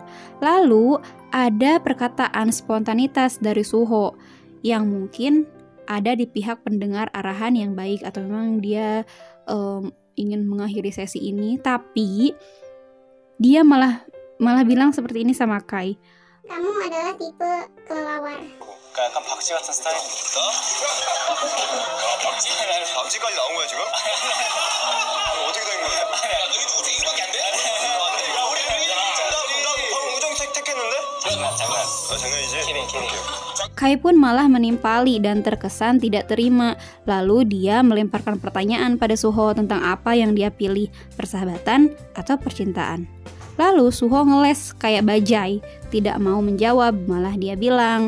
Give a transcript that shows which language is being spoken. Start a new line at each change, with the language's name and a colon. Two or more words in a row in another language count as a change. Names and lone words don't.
Indonesian: Lalu, ada perkataan spontanitas dari Suho yang mungkin ada di pihak pendengar arahan yang baik atau memang dia ingin mengakhiri sesi ini, tapi dia malah malah bilang seperti ini sama Kai. Kamu adalah tipe kelelawar.
Korean: 약간 박쥐 같은 스타일. 나? 박쥐? 박쥐까지 나온 거야 지금? 어떻게 된 거야? 야 너희 어떻게 이거밖에 안 돼? 야 우리 나 방금 우정 택했는데? 장난. 장난이지? 키링.
Indonesian: Kai pun malah menimpali dan terkesan tidak terima. Lalu dia melemparkan pertanyaan pada Suho tentang apa yang dia pilih, persahabatan atau percintaan. Lalu Suho ngeles kayak bajai, tidak mau menjawab, malah dia bilang,